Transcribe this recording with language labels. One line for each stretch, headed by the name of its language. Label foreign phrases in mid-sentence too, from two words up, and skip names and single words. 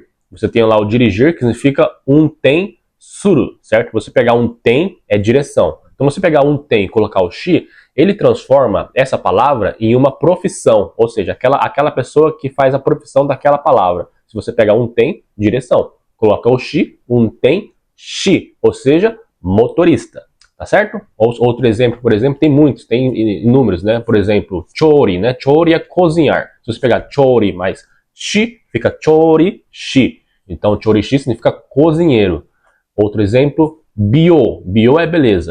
Portuguese: Você tem lá o dirigir, que significa
Japanese: 運転する,
Portuguese: certo? Você pegar um ten é direção. Então você pegar um ten e colocar o shi, ele transforma essa palavra em uma profissão, ou seja, aquela pessoa que faz a profissão daquela palavra. Se você pegar um ten, direção. Coloca o shi, um ten, shi, ou seja, motorista, tá certo? Outro exemplo, por exemplo, tem muitos, tem inúmeros, né? Por exemplo, chori, né? Chori é cozinhar. Se você pegar chori mais shi, fica chori-shi. Então, chori-shi significa cozinheiro. Outro exemplo, bio. Bio é beleza.